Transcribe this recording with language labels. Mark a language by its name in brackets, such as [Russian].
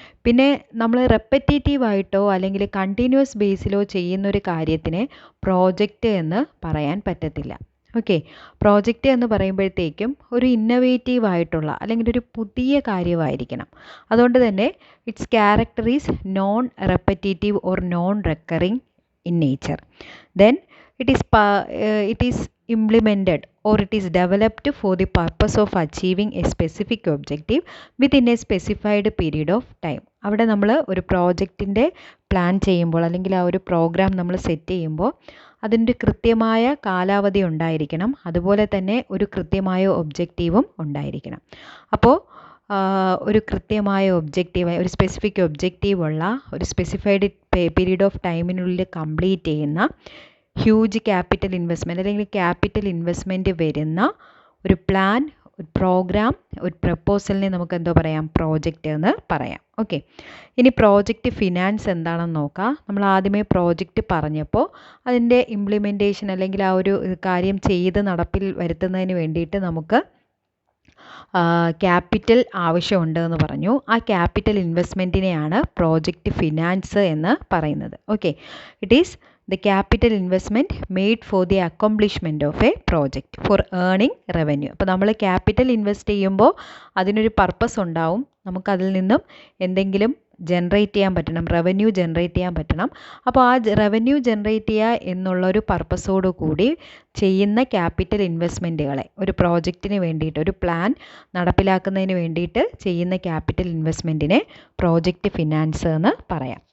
[Malayalam] പിന്നെ നമ്മൾ റെപ്പറ്റേറ്റീവായിട്ടോ അല്ലെങ്കിൽ കണ്ടിന്യൂസ് ബേസിലോ ചെയ്യുന്നൊരു കാര്യത്തിനെ പ്രോജക്റ്റ് എന്ന് പറയാൻ പറ്റത്തില്ല. ഓക്കെ, പ്രോജക്റ്റ് എന്ന് പറയുമ്പോഴത്തേക്കും ഒരു ഇന്നവേറ്റീവ് ആയിട്ടുള്ള അല്ലെങ്കിൽ ഒരു പുതിയ കാര്യമായിരിക്കണം. അതുകൊണ്ട് തന്നെ [English] Its character is non repetitive or non recurring in nature. Then it is implemented or it is developed for the purpose of achieving a specific objective within a specified period of time. [Malayalam] അവിടെ നമ്മൾ ഒരു പ്രോജക്റ്റിൻ്റെ plan ചെയ്യുമ്പോൾ അല്ലെങ്കിൽ ആ ഒരു programme നമ്മൾ set ചെയ്യുമ്പോൾ അതിൻ്റെ കൃത്യമായ കാലാവധി ഉണ്ടായിരിക്കണം, അതുപോലെ തന്നെ ഒരു കൃത്യമായ ഒബ്ജക്റ്റീവും ഉണ്ടായിരിക്കണം. അപ്പോൾ ഒരു കൃത്യമായ ഒബ്ജക്റ്റീവ്, ഒരു സ്പെസിഫിക് ഒബ്ജക്റ്റീവുള്ള ഒരു സ്പെസിഫൈഡ് പീരീഡ് ഓഫ് ടൈമിനുള്ളിൽ കംപ്ലീറ്റ് ചെയ്യുന്ന ഹ്യൂജ് ക്യാപിറ്റൽ ഇൻവെസ്റ്റ്മെൻറ്റ് അല്ലെങ്കിൽ ക്യാപിറ്റൽ ഇൻവെസ്റ്റ്മെൻറ്റ് വരുന്ന ഒരു പ്ലാൻ, ഒരു പ്രോഗ്രാം, ഒരു പ്രപ്പോസലിനെ നമുക്ക് എന്തോ പറയാം, പ്രോജക്റ്റ് എന്ന് പറയാം. ഓക്കെ, ഇനി പ്രോജക്റ്റ് ഫിനാൻസ് എന്താണെന്ന് നോക്കാം. നമ്മൾ ആദ്യമേ പ്രോജക്റ്റ് പറഞ്ഞപ്പോൾ അതിൻ്റെ ഇംപ്ലിമെൻറ്റേഷൻ അല്ലെങ്കിൽ ആ ഒരു കാര്യം ചെയ്ത് നടപ്പിൽ വരുത്തുന്നതിന് വേണ്ടിയിട്ട് നമുക്ക് ക്യാപിറ്റൽ ആവശ്യമുണ്ട് എന്ന് പറഞ്ഞു. ആ ക്യാപിറ്റൽ ഇൻവെസ്റ്റ്മെൻറ്റിനെയാണ് പ്രോജക്റ്റ് ഫിനാൻസ് എന്ന് പറയുന്നത്. [English] Okay, it is the capital investment made for the accomplishment of a project for earning revenue. [Malayalam] അപ്പോൾ നമ്മൾ ക്യാപിറ്റൽ ഇൻവെസ്റ്റ് ചെയ്യുമ്പോൾ അതിനൊരു പർപ്പസ് ഉണ്ടാവും, നമുക്കതിൽ നിന്നും എന്തെങ്കിലും ജനറേറ്റ് ചെയ്യാൻ പറ്റണം, റവന്യൂ ജനറേറ്റ് ചെയ്യാൻ പറ്റണം. അപ്പോൾ ആ റവന്യൂ ജനറേറ്റ് ചെയ്യുക എന്നുള്ളൊരു പർപ്പസോടു കൂടി ചെയ്യുന്ന ക്യാപിറ്റൽ ഇൻവെസ്റ്റ്മെൻറ്റുകളെ ഒരു പ്രോജക്റ്റിന് വേണ്ടിയിട്ട്, ഒരു പ്ലാൻ നടപ്പിലാക്കുന്നതിന് വേണ്ടിയിട്ട് ചെയ്യുന്ന ക്യാപിറ്റൽ ഇൻവെസ്റ്റ്മെൻറ്റിനെ പ്രോജക്റ്റ് ഫിനാൻസ് എന്ന് പറയാം.